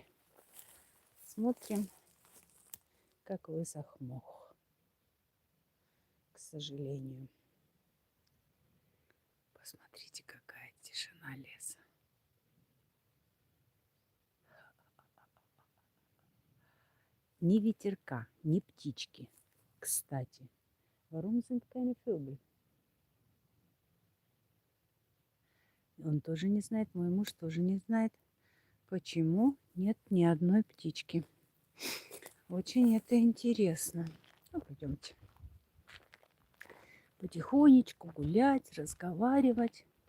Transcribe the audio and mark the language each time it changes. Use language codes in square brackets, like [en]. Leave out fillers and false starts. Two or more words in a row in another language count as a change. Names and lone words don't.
[ru] Смотрим, как высох мох, к сожалению. Посмотрите, какая тишина леса. Ни ветерка, ни птички. Кстати, [de] warum sind keine Vögel? [ru] Он тоже не знает, мой муж тоже не знает, почему нет ни одной птички. Очень это интересно. Ну, пойдемте. Потихонечку гулять, разговаривать.